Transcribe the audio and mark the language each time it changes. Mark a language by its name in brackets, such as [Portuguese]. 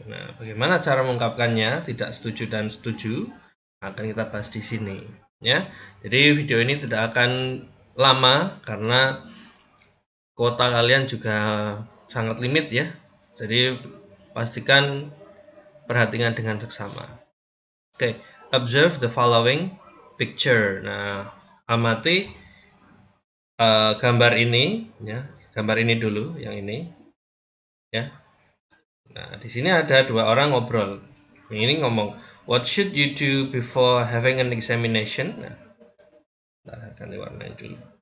[Indonesian] Nah, bagaimana cara mengungkapkannya? Tidak setuju dan setuju akan kita bahas di sini ya. Jadi video ini tidak akan lama karena kuota kalian juga sangat limit ya. Jadi pastikan perhatikan dengan seksama. [English] Oke, observe the following picture. [Indonesian] Nah, amati gambar ini ya. Gambar ini dulu, yang ini ya. Nah, di sini ada dua orang ngobrol. Yang ini ngomong, [English] what should you do before having an examination? [Indonesian] Nah, kita ganti warnanya dulu.